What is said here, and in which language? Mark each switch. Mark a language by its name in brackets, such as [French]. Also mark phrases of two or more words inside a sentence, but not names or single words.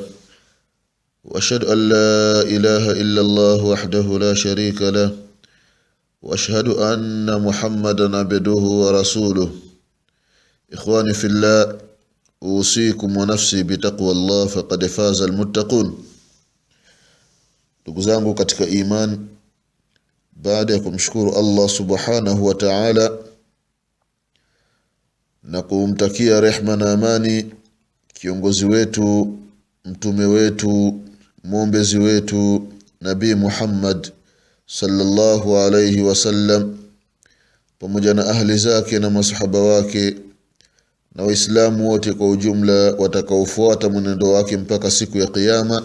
[Arabic] وأشهد أن لا إله إلا الله وحده لا شريك له. وأشهد أن محمدا عبده ورسوله. إخواني في الله، أوصيكم ونفسي بتقوى الله فقد فاز المتقون. [Swahili] Ndugu zangu katika iman, baada ya kumshukuru Allah [Arabic] سبحانه وتعالى [Swahili] na kumtakia rehma na amani kiongozi wetu, mtume wetu, mwombezi wetu Nabii Muhammad [Arabic] صلى الله عليه وسلم, [Swahili] pamoja na ahli zake na masahaba wake na waislamu wote kwa ujumla watakaofuata mwenendo wake mpaka siku ya kiyama.